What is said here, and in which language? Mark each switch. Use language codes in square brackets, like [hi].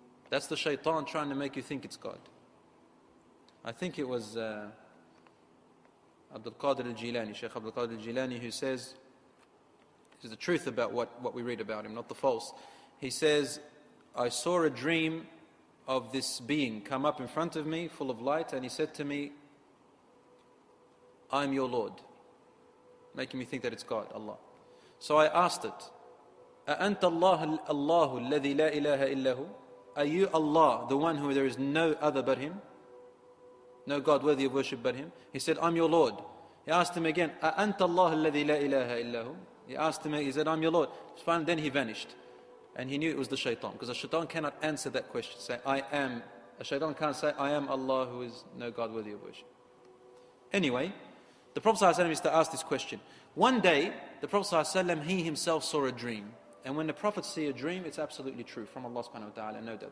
[en] That's the shaitan trying to make you think it's God. I think it was Abdul Qadir al-Jilani, Shaykh Abdul Qadir al-Jilani, who says, this is the truth about what we read about him, not the false. He says, I saw a dream of this being come up in front of me, full of light, and he said to me, I'm your Lord. Making me think that it's God, Allah. So I asked it, [ar] أَأَنْتَ اللَّهُ الَّذِي لَا إِلَهَ إِلَّهُ? [en] Are you Allah, the one who there is no other but Him? No God worthy of worship but Him? He said, I'm your Lord. He asked him again, [ar] أَأَنْتَ اللَّهُ الَّذِي لَا إِلَهَ إِلَّهُ? [en] He asked him, he said, I'm your Lord. Then he vanished. And he knew it was the shaitan, because the shaitan cannot answer that question. Say, I am. A shaitan can't say, I am Allah who is no God worthy of worship. Anyway, the Prophet ﷺ used to ask this question. One day, the Prophet ﷺ, he himself saw a dream. And when the prophets see a dream, it's absolutely true from Allah subhanahu wa ta'ala. No doubt.